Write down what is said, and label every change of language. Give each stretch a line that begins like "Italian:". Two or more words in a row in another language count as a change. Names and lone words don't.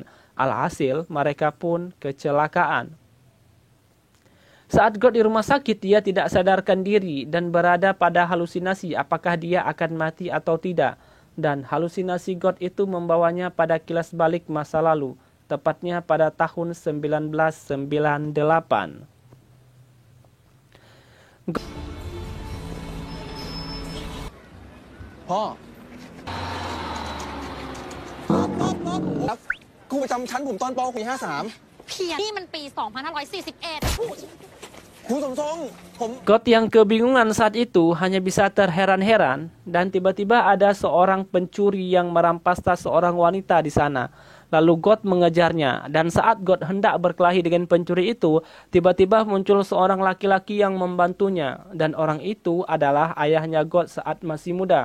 Indonesian: Alhasil, mereka pun kecelakaan. Saat God di rumah sakit, dia tidak sadarkan diri dan berada pada halusinasi apakah dia akan mati atau tidak. Dan halusinasi God itu membawanya pada kilas balik masa lalu, tepatnya pada tahun 1998.
Thai: พ่อ ครูประจำชั้นผมตอนป .6 ปี 53 เพียนี่มันปี 2541 ครูสมทรงผม
Indonesian: God yang kebingungan saat itu hanya bisa terheran-heran dan tiba-tiba ada seorang pencuri yang merampas tas seorang wanita di sana. Lalu God mengejarnya dan saat God hendak berkelahi dengan pencuri itu, tiba-tiba muncul seorang laki-laki yang membantunya dan orang itu adalah ayahnya God saat masih muda.